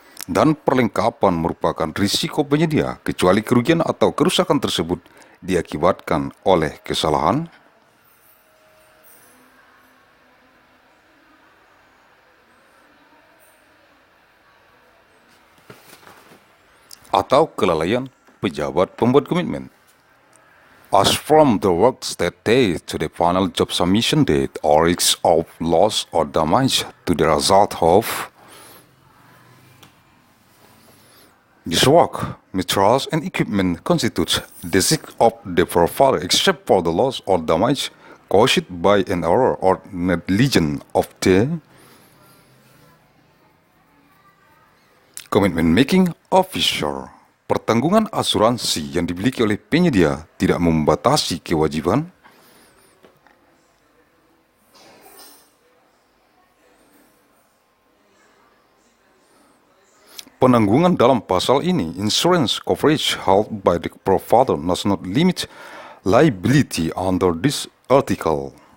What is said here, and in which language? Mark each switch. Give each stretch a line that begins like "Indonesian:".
Indonesian: dan perlengkapan merupakan risiko penyedia, kecuali kerugian atau kerusakan tersebut diakibatkan oleh kesalahan, atau kelalaian pejabat pembuat komitmen.
English: As from the work start date to the final job submission date, or risks of loss or damage to the result of this work, materials and equipment constitutes the risk of the provider except for the loss or damage caused by an error or negligence of the commitment making officer.
Indonesian: Pertanggungan asuransi yang dimiliki oleh penyedia tidak membatasi kewajiban penanggungan dalam pasal ini.
English: Insurance coverage held by the provider does not limit liability under this article.